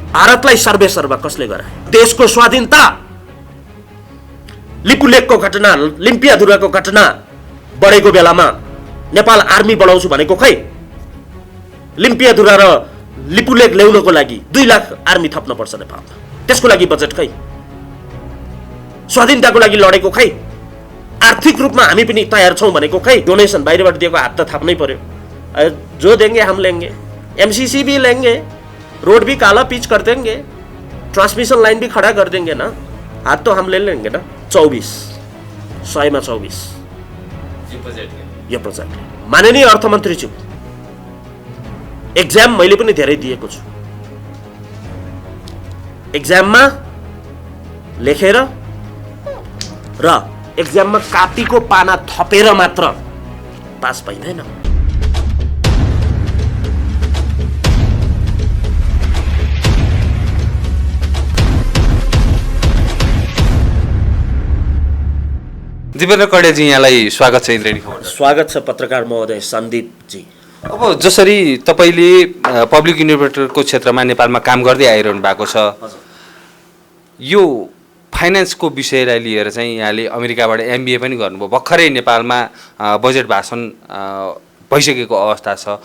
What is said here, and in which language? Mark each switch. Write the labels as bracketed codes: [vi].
[ne] भारतलाई सर्वेसर्वा कसले गरायो? देशको स्वाधीनता, लिपुलेकको घटना, लिम्पियाधुराको घटना बढेको बेलामा नेपाल आर्मी बढाउँछु भनेको खै? लिम्पियाधुरा र लिपुलेक ल्याउनको लागि 2 लाख आर्मी थप्न पर्छ नेपालमा, त्यसको लागि बजेट खै? स्वाधीनताको लागि लडेको खै? आर्थिक रूपमा हामी पनि तयार छौं भनेको खै? डोनेसन बाहिरबाट दिएको हात त थाप्नै पर्यो। [hi] जो देंगे हम लेंगे, एमसीसी भी लेंगे, रोड भी काला पिच कर देंगे, ट्रांसमिशन लाइन भी खड़ा कर देंगे ना, हाथ तो हम ले लेंगे ना। [ne] 24 100 मा 24 यो प्रोजेक्ट। माननीय अर्थमन्त्रीज्यू, एक्जाम मैले पनि धेरै दिएको छु। एक्जाममा लेखेर र एक्जाममा कापीको पाना थपेर मात्र पास भइदैन। दिपेन्द्र कण्डेलजी, यहाँलाई स्वागत छ इन्द्रेणी खबर। स्वागत छ पत्रकार महोदय सन्दीप जी। अब जसरी तपाईले पब्लिक युनिभर्सिटीको क्षेत्रमा नेपालमा काम गर्दै आइरहनु भएको छ, यो फाइनान्सको विषयलाई लिएर चाहिँ यहाँले अमेरिकाबाट एमबिए पनि गर्नुभयो, भर्खरै नेपालमा बजेट भाषण भइसकेको अवस्था छ।